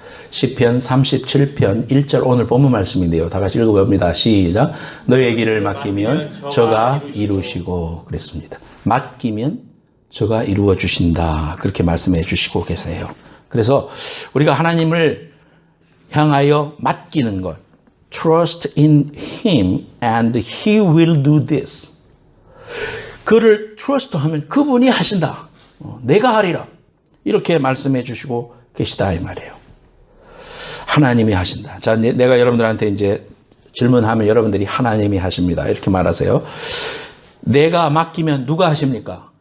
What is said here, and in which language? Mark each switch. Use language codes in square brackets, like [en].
[ko] 시편 37편 1절 오늘 본문 말씀인데요. 다 같이 읽어봅니다. 시작. 너의 길을 맡기면 저가 이루시고 그랬습니다. 맡기면 저가 이루어 주신다. 그렇게 말씀해 주시고 계세요. 그래서 우리가 하나님을 향하여 맡기는 것. [en] Trust in Him and He will do this. [ko] 그를 trust 하면 그분이 하신다. 내가 하리라. 이렇게 말씀해 주시고 계시다 이 말이에요. 하나님이 하신다. 자, 내가 여러분들한테 이제 질문하면 여러분들이 하나님이 하십니다. 이렇게 말하세요. 내가 맡기면 누가 하십니까?